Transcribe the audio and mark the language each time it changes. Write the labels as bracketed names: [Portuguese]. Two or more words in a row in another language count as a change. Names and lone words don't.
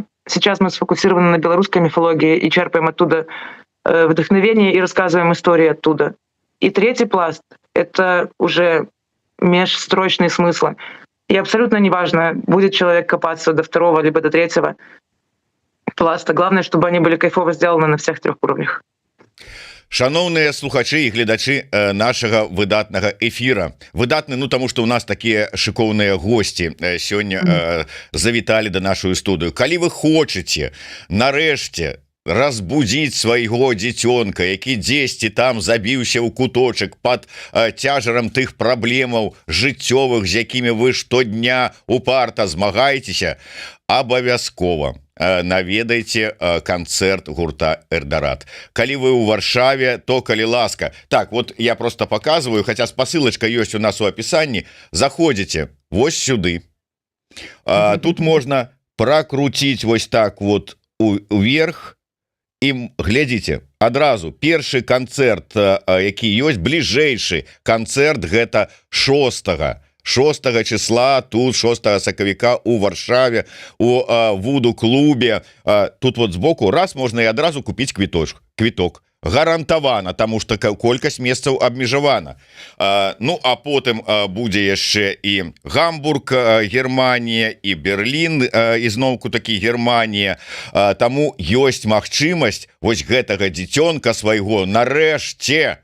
[Russian] Сейчас мы сфокусированы на белорусской мифологии и черпаем оттуда вдохновение и рассказываем истории оттуда. И третий пласт — это уже межстрочные смыслы. И абсолютно неважно, будет человек копаться до 2 либо до 3 пласта. Главное, чтобы они были кайфово сделаны на всех 3 уровнях. [Belarusian] Шановныя слухачы і гледачы нашага выдатнага эфіра. Выдатны, ну таму што ў нас такія шыкоўныя госці сёння завіталі да нашу студыю. Калі вы хочаце нарэшце разбудзіць свайго дзіцёнка, які дзесьці там забіўся ў куточак пад цяжарам тых праблемаў жыццёвых, з якімі вы штодня упарта змагаецеся, абавязкова наведайте канцэрт гурта «Эльдорад». Калі вы ў Варшаве, то калі ласка. [Russian] Так, вот я просто показываю, хотя [Belarusian] спасылочка ёсць [Russian] у нас у описании. [Belarusian] Заходите вось сюды. [Russian] Тут можно прокрутить вось так вот уверх [Belarusian] і глядзіце. Адразу першы канцэрт, які ёсць, бліжэйшы канцэрт, гэта 6 числа, тут 6 сакавіка у Варшаве, у вуду-клубе. [Russian] Тут вот сбоку раз можно и адразу купить квиток. [Belarusian] Гарантавана, [Russian] тому что [Belarusian] колькасць месцаў абмежавана. Ну, а потым будзе яшчэ і Гамбург, Германія, і Берлін, ізноўку такі Германія. Таму ёсць магчымасць вось гэтага дзіцёнка свайго нарэшце.